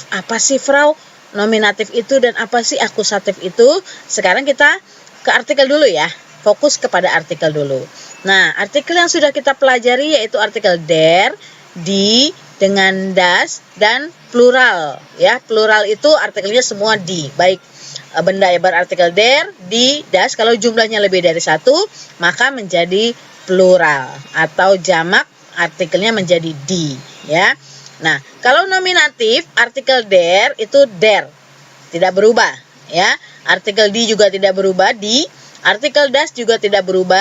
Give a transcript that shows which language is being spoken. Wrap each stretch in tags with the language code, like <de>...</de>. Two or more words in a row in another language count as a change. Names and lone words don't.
<id>Apa sih, Frau, nominatif itu dan apa sih akusatif itu? Sekarang kita ke artikel dulu ya. Fokus kepada artikel dulu. Nah, artikel yang sudah kita pelajari yaitu artikel</id> <de>der, die,</de> <id>dengan das, dan plural. Ya, plural itu artikelnya semua di. Baik benda yang berartikel</id> <de>der, die, das.</de> <id>Kalau jumlahnya lebih dari satu, maka menjadi plural. Atau jamak, artikelnya menjadi di. Ya. Nah, kalau nominatif, artikel der itu der. Tidak berubah. Ya. Artikel di juga tidak berubah, di. Artikel das juga tidak berubah.</id>